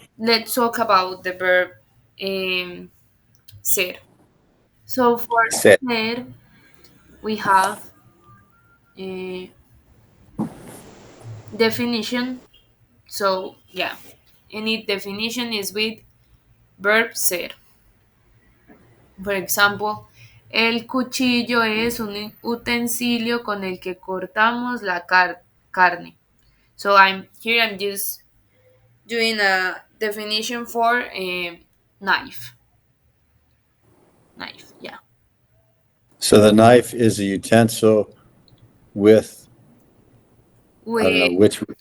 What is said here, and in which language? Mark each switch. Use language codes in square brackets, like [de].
[en] let's talk about the verb ser. So for Sit. ser, we have a definition. So yeah, any definition is with verb ser. [es] Por ejemplo, el cuchillo es un utensilio con el que cortamos la carne. [en] So I'm just doing a definition for a knife. Knife, yeah. So the knife is a utensil with, I don't know, We which